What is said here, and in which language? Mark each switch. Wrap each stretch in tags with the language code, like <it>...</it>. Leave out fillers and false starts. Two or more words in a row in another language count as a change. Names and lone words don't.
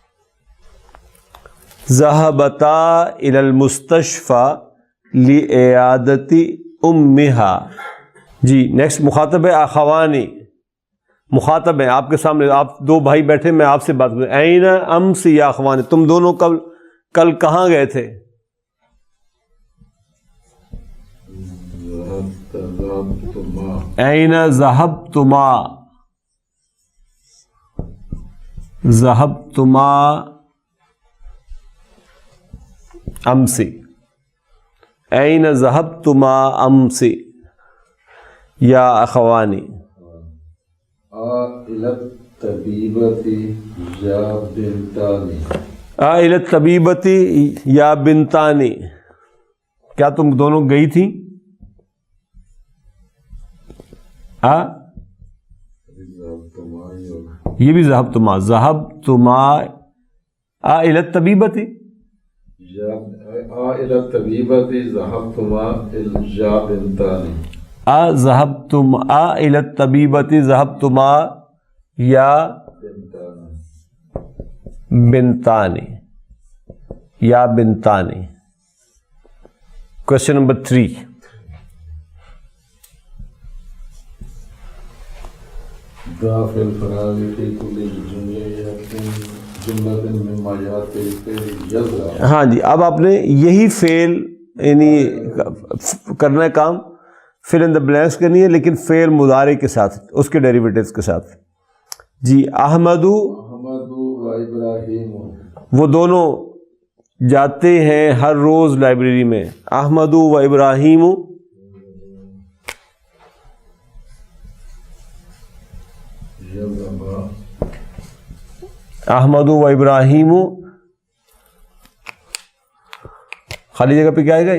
<ar>ذہبتا الی المستشفی لعیادۃ امہا۔</ar> <ur>جی نیکسٹ مخاطب ہے اخوانی، مخاطب ہیں آپ کے سامنے، آپ 2 بھائی بیٹھے، میں آپ سے بات کروں،</ur> <ar>این امس یا اخوانی،</ar> <ur>تم دونوں کل کہاں گئے تھے؟</ur> <ar>این ذہبتما، ذہبتما امسی، این ذہبتما امسی یا اخوانی۔ الی الطبیبۃ یا بنتانی، الی الطبیبۃ یا بنتانی،</ar> <ur>کیا تم دونوں گئی تھی؟</ur> <ar>یہ بھی ذہبتما، ذہبتما الی الطبیبۃ، الی الطبیبۃ ذہبتما یا بنتانی، ذہبتم الی الطبیبۃ ذہبتما یا بنتانی یا بنتانی۔</ar> <en>question number 3</en> <ar>ضع فی الفراغ فی کل جملۃ مما یاتی الفعل یزرع۔</ar> <ur>ہاں جی، اب آپ نے یہی فعل یعنی کرنا ہے کام،</ur> <en>fill in the blanks</en> <ur>کرنی ہے، لیکن فعل مضارع کے ساتھ، اس کے ڈیریویٹیوز کے ساتھ۔ جی احمد و ابراہیم، وہ دونوں جاتے ہیں ہر روز لائبریری میں، احمد و ابراہیم، احمد و ابراہیم، خالی جگہ پہ کیا آئے گا؟</ur>